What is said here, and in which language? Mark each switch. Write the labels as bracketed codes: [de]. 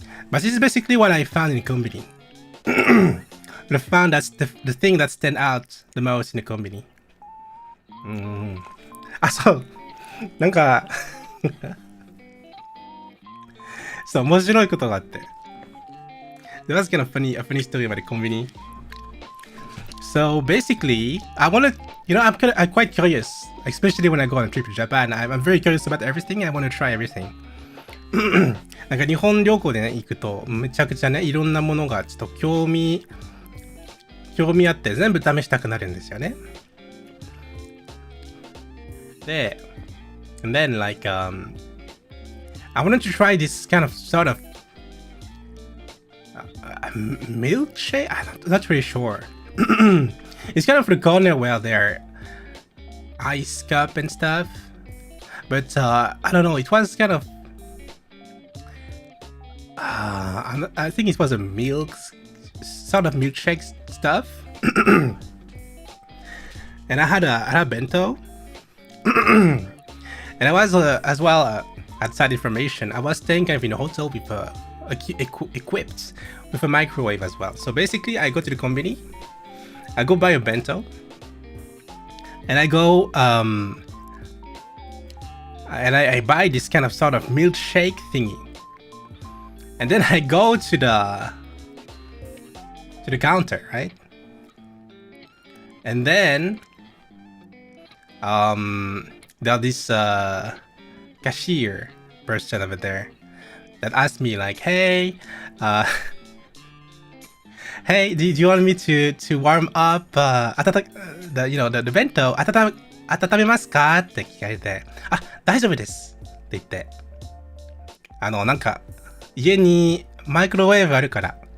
[en] But this is basically what I found in the company. I found that's the thing that stand out the most in the company. [ja] あ、そう。なんかそう、面白いことがあって。 [en] There was kind of a funny story about the company. So basically, I want to, I'm quite curious, especially when I go on a trip to Japan. I'm very curious about everything. I want to try everything. [ja] なんか日本旅行でね、行くと、めちゃくちゃね、いろんなものがちょっと興味あって全部試したくなるんですよね。 [en] で、and then like, I wanted to try this kind of sort of milkshake? I'm not really sure. It's kind of the corner where there ice cup and stuff. But I don't know, it was kind of I think it was a sort of milkshake stuff. And I had a bento. And I was as well outside information. I was staying kind of in a hotel with equipped with a microwave as well. So basically, I go to the convenience, I go buy a bento, and I go and I buy this kind of sort of milkshake thingy, and then I go to the counter, right? And then there's this cashier person over there that asked me like, hey, hey, do you want me to warm up the bento [ja] 温めますかって聞かれて、あ、大丈夫ですって言って、なんか家にマイクロウェーブあるから、